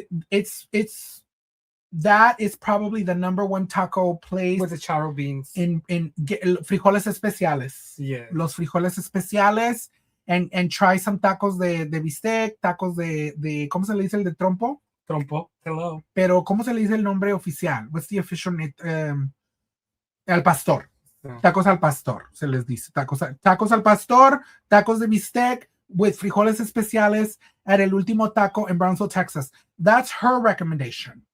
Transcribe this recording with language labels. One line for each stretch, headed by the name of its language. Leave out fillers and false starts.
English: It's that is probably the number one taco place with the charro beans in frijoles especiales. Yeah,
Spanish: los frijoles especiales,
English: and try some
Spanish: tacos de bistec, tacos de ¿cómo se le dice el de trompo?
English: Trompo, hello.
Spanish: Pero ¿cómo se le dice el nombre oficial?
English: What's the official name?
Spanish: Al pastor. Tacos al pastor, se les dice. Tacos al pastor, tacos de bistec with frijoles especiales at El Último Taco in Brownsville, Texas.
English: That's her recommendation.